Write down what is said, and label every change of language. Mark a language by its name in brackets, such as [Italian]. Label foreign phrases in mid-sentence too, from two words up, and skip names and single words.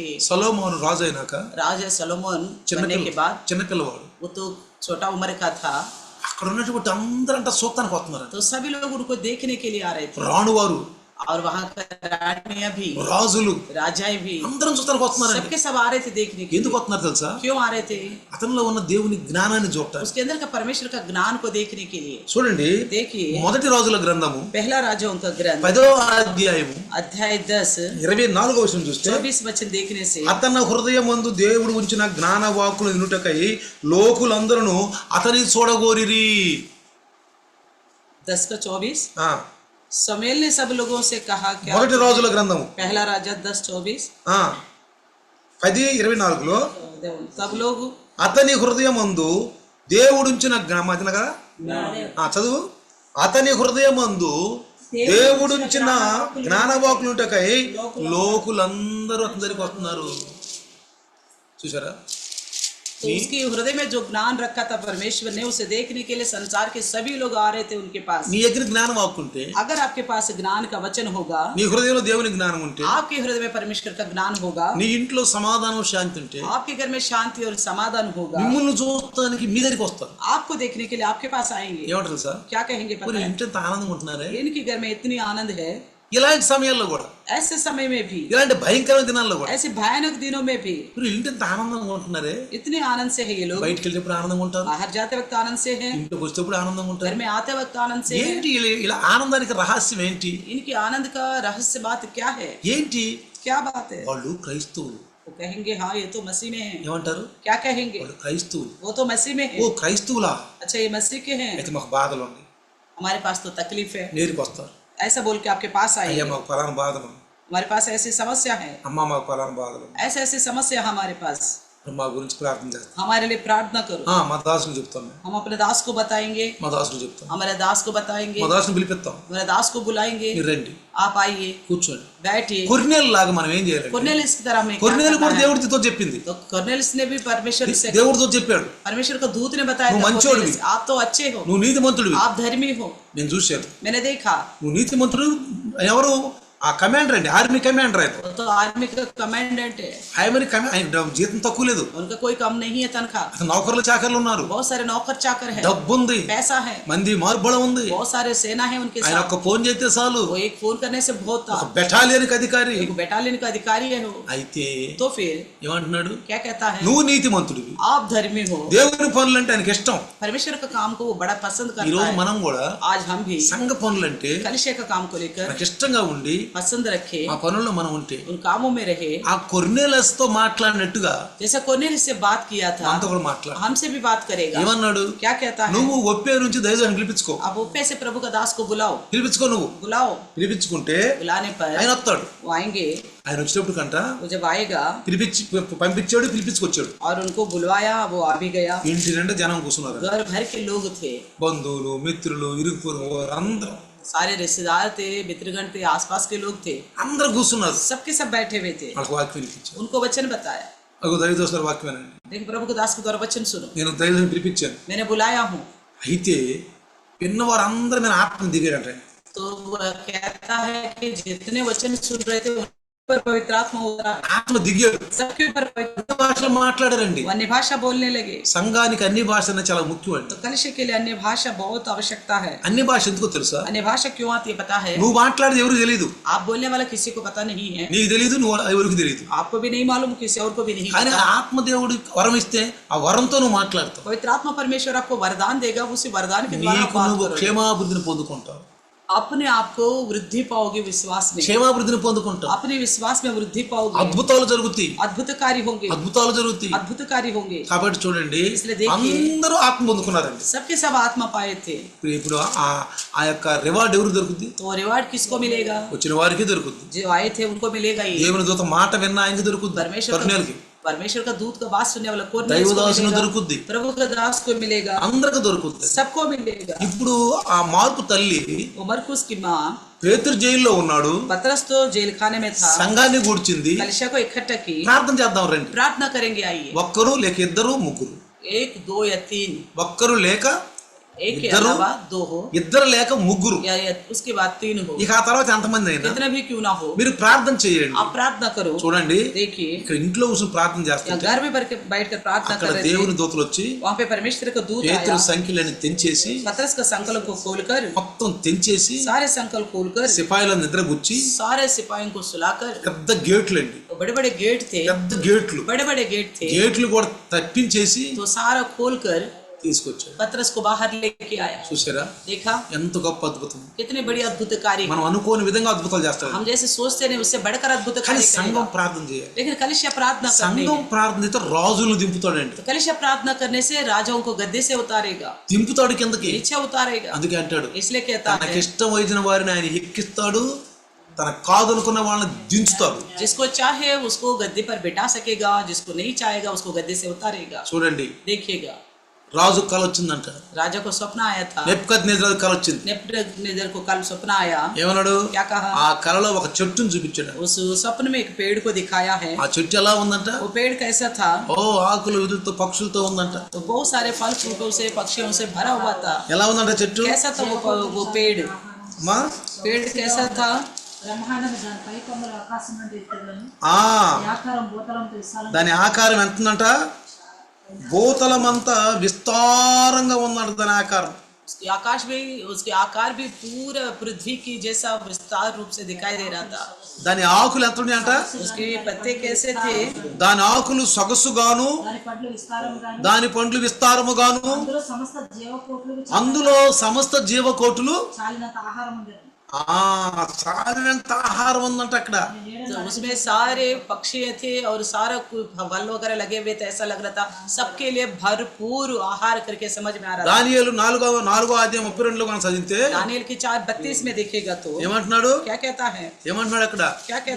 [Telugu] సొలొమోను రాజు అయినాక [Hindi] राजा सलोमन बनने के बाद [Telugu] చిన్నపిల్లవాడు [Hindi] वो तो छोटा उम्र का था, [Telugu] అక్కడ ఉన్నటువంటి అందరంట సూత్తానికి వస్తున్నారు. [Hindi] तो सभी लोग उनको देखने के लिए आ रहे थे, [Telugu] రాణువారు [Hindi] और वहां का रानियां भी [Telugu] రాజులు [Hindi] राजाएं भी [Telugu] అందరం చూస్తానికి వస్తున్నారండి. [Hindi] सबके सब आ रहे थे देखने के [Telugu] ఎందుకు [Hindi] लिए। [Telugu] వస్తున్నారు తెలుసా? [Hindi] क्यों आ रहे थे? [Telugu] అతనిలో ఉన్న దేవుని జ్ఞానాన్ని చూడటానికి. [Hindi] उसके अंदर का परमेश्वर का ज्ञान को देखने के लिए। [Telugu] చూడండి [Hindi] देखिए [Telugu] మొదటి రాజుల గ్రంథము [Hindi] पहला राजाओं का ग्रंथ [Telugu] 10వ అధ్యాయము [Hindi] अध्याय 10 [Telugu] 24వ వచనం చూస్తే [Hindi] 24 वचन देखने से, [Telugu] అతని హృదయమందు దేవుడు ఉంచిన జ్ఞాన వాక్కులు వినుటకై లోకులందరూ అతని చూడగోరిరి. [Hindi] 10 का 24 ఆ, शमूएल ने सब लोगों से कहा क्या? [Telugu] మొదటి రాజుల గ్రంథము [Hindi] पहला राजा 10:24 [Telugu] 10:24లో [Hindi] तब लोग [Telugu] అతని హృదయమందు దేవుడుంచిన అతను కదా చదువు. అతని హృదయమందు దేవుడుంచిన జ్ఞానవాకులుంటకై లోకులందరూ అతని దగ్గరికి వస్తున్నారు. చూసారా? [Hindi] तो उसके हृदय में जो ज्ञान रखा था परमेश्वर ने, उसे देखने के लिए संसार के सभी लोग आ रहे थे उनके पास। [Telugu] నీ దగ్గర జ్ఞానం వాక్కుంటే, [Hindi] अगर आपके पास ज्ञान का वचन होगा, [Telugu] నీ హృదయంలో దేవుని జ్ఞానం ఉంటే, [Hindi] आपके हृदय में परमेश्वर का ज्ञान होगा, [Telugu] నీ ఇంట్లో సమాధానం శాంతి ఉంటే, [Hindi] आपके घर में शांति और समाधान होगा, [Telugu] మిమ్మల్ని చూడటానికి మీ దగ్గరికి వస్తారు. [Hindi] आपको देखने के लिए आपके पास आएंगे। [Telugu] ఏమంటారు సార్? [Hindi] क्या कहेंगे पता [Telugu] మీరు [Hindi] है? [Telugu] ఇంట్లో ఎంత ఆనందంగా ఉంటున్నారే. [Hindi] इनके घर में इतनी आनंद है, [Telugu] ఇలాంటి సమయాల్లో కూడా, [Hindi] ऐसे समय में भी, [Telugu] ఇలాంటి భయంకరమైన దినాల్లో కూడా [Hindi] ऐसे भयानक दिनों में भी [Telugu] మీరు ఇంటి ఎంత ఆనందంగా ఉంటున్నారే. [Hindi] इतने आनंद से है ये लोग। [Telugu] బయటికి వెళ్ళేప్పుడు ఆనందంగా ఉంటారు, [Hindi] बाहर जाते वक्त आनंद से है, [Telugu] ఇంటికి వచ్చేప్పుడు ఆనందంగా ఉంటారు. [Hindi] घर में आते वक्त आनंद से है। [Telugu] ఏంటి ఇలా ఆనందానికి రహస్యం ఏంటి? [Hindi] इनकी आनंद का रहस्य बात क्या है? [Telugu] ఏంటి? [Hindi] क्या बात है? [Telugu] వాళ్ళు క్రైస్తవులు. [Hindi] वो कहेंगे हाँ ये तो मसीह में है। [Telugu] ఏమంటారు? [Hindi] क्या कहेंगे? [Telugu] వాళ్ళు క్రైస్తవులు. [Hindi] वो तो मसीह में ఓ है। [Telugu] క్రైస్తవులా? [Hindi] अच्छा ये मसीह के हैं, [Telugu] అయితే మాకు బాధలు ఉన్నాయి. [Hindi] हमारे पास तो तकलीफ है। [Telugu] నేరుకు వస్తారు. [Hindi] ऐसा बोल के आपके पास [Telugu] అయ్యా [Hindi] आएंगे, [Telugu] మాకు ఫలానా బాధలు ఉన్నాయి. [Hindi] हमारे पास ऐसी समस्या है, [Telugu] అమ్మ మాకు ఫలానా బాధలు ఉన్నాయి. [Hindi] ऐसे ऐसी समस्या हमारे पास, [Telugu] మా గురించి ప్రార్థన చేస్తాం. [Hindi] हमारे लिए प्रार्थना करो। [Telugu] మా దాసుని చెప్తాను, [Hindi] हम अपने दास को बताएंगे, [Telugu] మా దాసుని చెప్తాను, [Hindi] हमारे दास को बताएंगे, [Telugu] మా దాసుని పిలిపిస్తాం. [Hindi] हमारे दास को बुलाएंगे, [Telugu] మీరు రండి, [Hindi] आप आइए, [Telugu] కూర్చోండి. [Hindi] बैठिए। [Telugu] కొర్నేలు లాగా మనం ఏం చేయాలి? [Hindi] कुरनेलिस की तरह हमें क्या [Telugu] కొర్నేలు [Hindi] करना [Telugu] కూడా [Hindi] है? [Telugu] దేవుడితో చెప్పింది, [Hindi] तो कुरनेलिस ने भी परमेश्वर से, [Telugu] దేవుడితో చెప్పాడు, [Hindi] परमेश्वर का दूत ने बताया [Telugu] నువ్వు [Hindi] था, [Telugu] మంచోడివి. [Hindi] कुरनेलिस, आप तो अच्छे हो, [Telugu] నువ్వు నీతిమంతుడివి. [Hindi] आप धर्मी हो, [Telugu] నేను చూశాను. [Hindi] मैंने देखा। [Telugu] నువ్వు నీతిమంతుడు. ఎవరు? ఆ కమాండర్ అండి, [English] army commander. [Telugu] ఆయన [Hindi] वो तो आर्मी का कमांडेंट है, [Telugu] ఆయన జీతం తక్కువ లేదు. [Hindi] उनका कोई कम नहीं है तनख्वाह। [Telugu] అతను నౌకర్లు చాకర్లు ఉన్నారు, [Hindi] बहुत सारे नौकर चाकर है, [Telugu] డబ్బు ఉంది, [Hindi] पैसा है, [Telugu] మంది మార్బలం ఉంది. [Hindi] बहुत सारे सेना है उनके [Telugu] ఆయన [Hindi] साथ। [Telugu] ఒక్క ఫోన్ చేస్తే చాలు, [Hindi] वो एक फोन करने से बहुत था, [Telugu] ఒక బెటాలియన్కి అధికారి. [Hindi] एक बटालियन का अधिकारी है वो। [Telugu] అయితే [Hindi] तो फिर [Telugu] ఏమంటున్నాడు? [Hindi] क्या कहता है? [Telugu] నువ్వు నీతిమంతుడివి, [Hindi] आप धर्मी हो, [Telugu] దేవుని పనులు అంటే ఆయనకి ఇష్టం. [Hindi] परमेश्वर का काम को वो बड़ा पसंद [Telugu] ఈ [Hindi] करता [Telugu] రోజు [Hindi] है। [Telugu] మనం కూడా [Hindi] आज हम भी [Telugu] సంఘ పనులు అంటే [Hindi] कलिशे का काम को लेकर [Telugu] మనకి ఇష్టంగా ఉండి [Hindi] पसंद रखे, [Telugu] ఆ పనుల్లో మనం ఉంటే [Hindi] उन कामों में रहे। [Telugu] ఆ కొర్నేలస్ తో మాట్లాడినట్టుగా [Hindi] जैसा कोर्नेलियस से बात किया था, [Telugu] మనతో కూడా మాట్లాడు. [Hindi] हमसे भी बात करेगा। [Telugu] ఏమన్నాడు? [Hindi] क्या कहता है? [Telugu] నువ్వు ఒప్పే నుంచి దైవాన్ని పిలిపించుకో, [Hindi] अब उप्पे से प्रभु का दास को बुलाओ, [Telugu] పిలిపించుకో. నువ్వు [Hindi] बुलाओ, [Telugu] పిలిపించుకుంటే [Hindi] बुलाने पर [Telugu] ఆయన వస్తాడు. [Hindi] वो आएंगे। [Telugu] ఆయన వచ్చినప్పుడు కంట [Hindi] वो जब आएगा, [Telugu] పంపించాడు, పిలిపించుకొచ్చాడు. [Hindi] और उनको बुलवाया, वो आ भी गया। [Telugu] ఇంటి నిండా జనం కూర్చున్నారు, [Hindi] घर भर के लोग थे, [Telugu] బంధువులు, మిత్రులు, ఇరుగు పొరుగు వారు అందరూ [Hindi] सारे रिश्तेदार थे, मित्रगण थे, आसपास के लोग थे, [Telugu] అందరూ కూర్చున్నారు. [Hindi] सबके सब बैठे हुए थे। [Telugu] వాళ్ళకి వాక్యం వినిపించాడు. [Hindi] उनको वचन बताया। [Telugu] అగో దైవదోస్తుల వాక్యమేనండి, [Hindi] लेकिन प्रभु के दास के द्वारा वचन सुनो, [Telugu] నేను దైవాన్ని పిలిపించాను. [Hindi] मैंने बुलाया हूँ। [Telugu] అయితే విన్నవారందరూ మీద ఆత్మ దిగాడంట. [Hindi] तो वो कहता है कि जितने वचन सुन रहे थे ऊपर पवित्र आत्मा उतरा, [Telugu] ఆత్మ దిగాడు. [Hindi] सबके ऊपर पवित्र, [Telugu] అన్ని భాషలు మాట్లాడారండి. [Hindi] वो अन्य भाषा बोलने लगे। [Telugu] సంఘానికి అన్ని భాష అనేది చాలా ముఖ్యం అండి. [Hindi] तो कलिसिया के लिए अन्य भाषा बहुत आवश्यकता है। [Telugu] అన్ని భాష ఎందుకో తెలుసా? [Hindi] अन्य भाषा क्यों आती है पता है? [Telugu] నువ్వు మాట్లాడేది ఎవరికి తెలియదు, [Hindi] आप बोलने वाला किसी को पता नहीं है, [Telugu] నీకు తెలియదు, నువ్వు ఎవరికి తెలియదు. [Hindi] आपको भी नहीं मालूम, किसी और को भी नहीं [Telugu] కానీ [Hindi] पता। [Telugu] ఆత్మదేవుడు వరం ఇస్తే ఆ వరంతో నువ్వు మాట్లాడతావు. [Hindi] पवित्र आत्मा परमेश्वर आपको वरदान देगा, उसी वरदान के द्वारा [Telugu] నీకు [Hindi] बात [Telugu] నువ్వు [Hindi] करोगे। [Telugu] క్షేమాభివృద్ధిని పొందుకుంటావు. [Hindi] अपने आप को वृद्धि पाओगे विश्वास में, [Telugu] క్షేమాభివృద్ధిని పొందుకుంటావు. [Hindi] अपने विश्वास में वृद्धि पाओगे, [Telugu] అద్భుతాలు జరుగుతాయి, [Hindi] अद्भुतकारी होंगे, [Telugu] అద్భుతాలు జరుగుతాయి. [Hindi] अद्भुतकारी होंगे। [Telugu] కాబట్టి చూడండి, [Hindi] इसलिए देखिए, [Telugu] అందరూ ఆత్మ పొందుకున్నారండి. [Hindi] सबके सब आत्मा पाए थे। [Telugu] ఇప్పుడు ఆ యొక్క రివార్డ్ ఎవరు దొరుకుద్ది? [Hindi] तो रिवार्ड किसको मिलेगा? [Telugu] వచ్చిన వారికి దొరుకుద్ది. [Hindi] जो आए थे उनको मिलेगा ही। [Telugu] దేవుని దూత మాట విన్న ఆయనకి దొరుకుద్ది, కర్ణేలకి. [Hindi] परमेश्वर का दूत का बात सुनने वाला कौन [Telugu] దైవదాసును దొరుకుద్ది, [Hindi] प्रभु का दास को मिलेगा, [Telugu] అందరికి దొరుకుద్ది. [Hindi] सबको मिलेगा। [Telugu] ఇప్పుడు ఆ మార్పు తల్లి [Hindi] वो मरकुस की माँ [Telugu] పేతురు జైల్లో ఉన్నాడు, [Hindi] पतरस तो जेल खाने में था, [Telugu] సంఘాన్ని కూర్చింది. [Hindi] कलिसिया को इकट्ठा की, [Telugu] ప్రార్థన చేద్దాం రండి. [Hindi] प्रार्थना करेंगे आइए। [Telugu] ఒక్కరు లేక ఇద్దరు ముగ్గురు, [Hindi] एक दो या तीन, [Telugu] ఒక్కరు లేక [Hindi] एक के इधर हो, अलावा दो हो, [Telugu] ఇద్దరు లేక ముగ్గురు, [Hindi] या उसके बाद तीन हो, [Telugu] ఇక ఆ తర్వాత ఎంతమంది అయినా [Hindi] कितना भी क्यों ना हो, [Telugu] మీరు ప్రార్థన చేయండి. [Hindi] आप प्रार्थना करो। [Telugu] చూడండి, [Hindi] देखिए, [Telugu] ఇక్కడ ఇంట్లో కూర్చొని ప్రార్థన [Hindi] या [Telugu] చేస్తుంటే [Hindi] घर में बैठ कर प्रार्थना [Telugu] అక్కడ [Hindi] कर रहे [Telugu] దేవుని [Hindi] थे, [Telugu] దూతలు వచ్చి [Hindi] वहाँ पे परमेश्वर का दूत [Telugu] పేతురు [Hindi] आया, [Telugu] సంఖ్యలని తెంచేసి [Hindi] पतरस का संकल्प को खोलकर, [Telugu] మొత్తం తెంచేసి [Hindi] सारे संकल्प खोलकर, [Telugu] సిపాయిల నిద్రగుచ్చి [Hindi] सारे सिपाहियों को सुलाकर, [Telugu] పెద్ద గేట్లు అండి, [Hindi] बड़े बड़े गेट थे, [Telugu] పెద్ద గేట్లు, [Hindi] बड़े बड़े गेट थे, [Telugu] గేట్లు కూడా తప్పించేసి [Hindi] तो सारा खोलकर [Telugu] తీసుకొచ్చాడు. [Hindi] पतरस को बाहर लेके आया। [Telugu] చూసారా [Hindi] देखा [Telugu] ఎంత గొప్ప అద్భుతం. [Hindi] कितने बड़ी अद्भुत कार्य, [Telugu] మనం అనుకోని విధంగా అద్భుతాలు చేస్తాడు. [Hindi] हम जैसे सोचते नहीं उससे बढ़कर अद्भुत [Telugu] కానీ [Hindi] कार्य [Telugu] సంఘం [Hindi] करेगा। [Telugu] ప్రార్థన చేయాలి. [Hindi] लेकिन कलिसिया प्रार्थना करने [Telugu] సంఘం ప్రార్థన అయితే రాజులను దింపుతాడండి. [Hindi] तो कलिसिया प्रार्थना करने से राजाओं को गद्दे से उतारेगा, [Telugu] దింపుతాడు కిందకి. [Hindi] नीचे उतारेगा। [Telugu] అందుకే అంటాడు, [Hindi] इसलिए कहता है [Telugu] తనకి ఇష్టం వచ్చిన వారిని ఆయన ఎక్కిస్తాడు, తన కాదనుకున్న వాళ్ళని దించుతాడు. [Hindi] जिसको चाहे उसको गद्दे पर बिठा सकेगा, जिसको नहीं चाहेगा उसको गद्दे से उतारेगा। [Telugu] చూడండి, [Hindi] देखिएगा, [Telugu] రాజు కల వచ్చిందంట. [Hindi] राजा को सपना आया था, [Telugu] నెబుకద్నెజరు కల వచ్చింది. [Hindi] नेबूकदनेस्सर को कल सपना आया। [Telugu] ఏమన్నాడు? [Hindi] क्या कहा? [Telugu] ఆ కలలో ఒక చెట్టును చూపించాడు. [Hindi] उस सपन में एक पेड़ को दिखाया है। [Telugu] ఆ చెట్టు ఎలా ఉందంట? [Hindi] वो पेड़ कैसा था? [Telugu] ఓ ఆకులు విధులతో పక్షులతో ఉందంట. [Hindi] तो बहुत सारे फल फ्रूटों से पक्षियों से भरा हुआ था। [Telugu] ఎలా ఉందంట చెట్టు? [Hindi] कैसा था वो पेड़? [Telugu] మా [Hindi] पेड़ कैसा था? [Telugu] బ్రహ్మాండం దాని పై కొమ్మలు ఆకాశం నుండి ఎత్తులను ఆ ఆకారం భూతలంతో విశాలం దాని ఆకారం ఎంత ఉందంట? భూతలమంతా విస్తారంగా ఉందంట దాని ఆకారం. [Hindi] उसके आकार भी पूरा पृथ्वी की जैसा विस्तार रूप से दिखाई दे रहा था। [Telugu] దాని ఆకులు ఎంత ఉన్నాయంట? [Hindi] उसके पत्ते कैसे थे? [Telugu] దాని ఆకులు సొగసుగాను, దాని పండ్లు విస్తారంగాను దాని పండ్లు విస్తారముగాను, అందులో సమస్త జీవకోట్లు అందులో సమస్త జీవకోటులు చాలినంత ఆహారం ఉండేది। సాధినంత ఆహారం ఉందంట అక్కడ. [Hindi] तो उसमें सारे पक्षी थे और सारा फल वगैरह लगे हुए थे। ऐसा लग रहा था सबके लिए भरपूर आहार करके समझ में आ रहा था। [Telugu] దానియేలు 4వ అధ్యాయం 32లో మనం చదివితే [Hindi] दानियेल की 4:32 में देखेगा तो [Telugu] ఏమంటున్నాడు? [Hindi] क्या कहता है? [Telugu] ఏమంటున్నాడు అక్కడ? [Hindi] क्या कहता